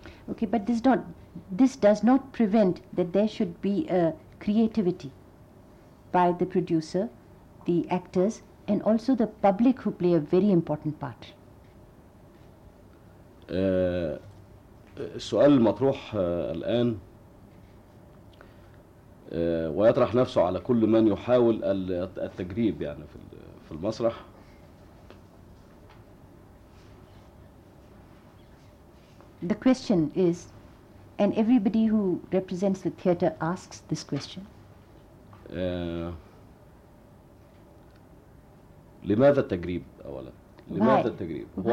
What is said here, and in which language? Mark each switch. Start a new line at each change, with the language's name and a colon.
English: Okay, but this does not prevent that there should be a creativity by the producer, the actors, and also the public who play a very important part.
Arabic: السؤال المطروح الآن ويطرح نفسه على كل من يحاول التجريب يعني في المسرح,
English: the question is, and everybody who represents the theater asks this question,
Arabic: لماذا التجريب أولا؟ لماذا التجريب؟